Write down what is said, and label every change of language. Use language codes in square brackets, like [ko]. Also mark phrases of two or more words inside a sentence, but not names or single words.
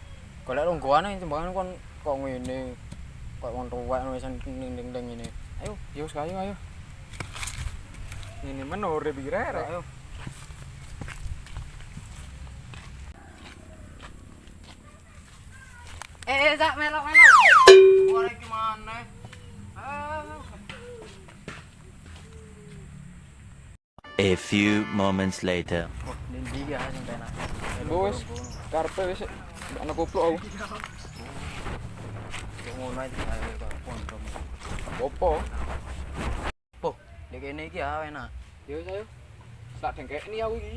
[jv] Golek ronggoane tembangan kon kok ngene. Kok wong tuwek wis ning-ning ngene. Ayo, ya wis ayo. Ini men urip iki rek. Ayo. Cak melok. Ora iki maneh. [en] A few moments later. [jv] Oh, ndi ya sing penak. Wis, karepe wis ana kupluk aku. Ngono ae kok pondok. Opo? Poh, nek kene iki ya enak. Ya wis ayo. Tak dengkekni aku iki.